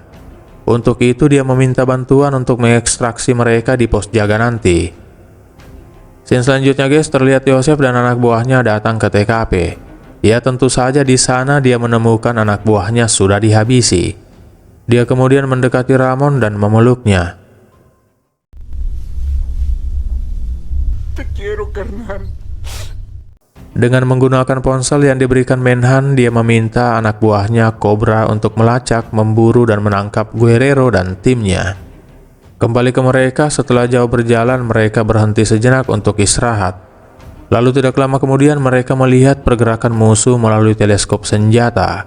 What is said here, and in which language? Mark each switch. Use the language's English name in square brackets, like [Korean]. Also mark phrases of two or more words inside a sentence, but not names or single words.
[Indonesian] Untuk itu dia meminta bantuan untuk mengekstraksi mereka di pos jaga nanti. Scene selanjutnya guys, terlihat Yosef dan anak buahnya datang ke TKP. Ya tentu saja di sana dia menemukan anak buahnya sudah dihabisi. Dia kemudian mendekati Ramon dan memeluknya. [Spanish] Te quiero, carnal. [Indonesian] Dengan menggunakan ponsel yang diberikan Menhan, dia meminta anak buahnya Cobra untuk melacak, memburu dan menangkap Guerrero dan timnya. Kembali ke mereka, setelah jauh berjalan mereka berhenti sejenak untuk istirahat. Lalu tidak lama kemudian mereka melihat pergerakan musuh melalui teleskop senjata.